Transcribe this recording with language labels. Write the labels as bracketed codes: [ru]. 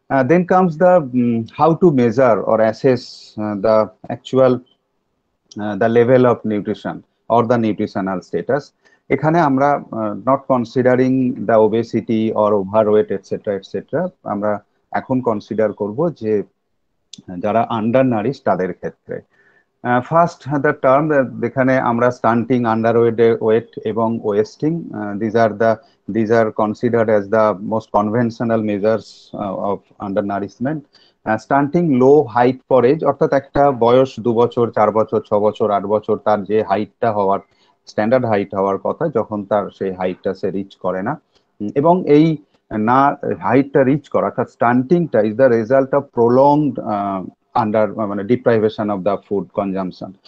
[en] Then comes the how to measure or assess the actual the level of nutrition or the nutritional status. [bn] এখানে আমরা [en] not considering the obesity or overweight etc. [bn] আমরা এখন consider করব যে যারা আন্ডারনারিশ তাদের ক্ষেত্রে। [en] first the term, [bn] যেখানে আমরা [en] Stunting, weight এবং wasting, these are considered as the most conventional measures of undernourishment. [bn] স্টান্টিং, low height for age, অর্থাৎ একটা বয়স 2 বছর, 4 বছর, 6 বছর, 8 বছর, তার যে হাইটটা হওয়ার, স্ট্যান্ডার্ড হাইট হওয়ার কথা, যখন তার সেই হাইটটা সে রিচ করে না। এবং এই না হাইটটা রিচ করা, অর্থাৎ [en] স্টান্টিংটা is the result of prolonged under মানে deprivation of the food consumption.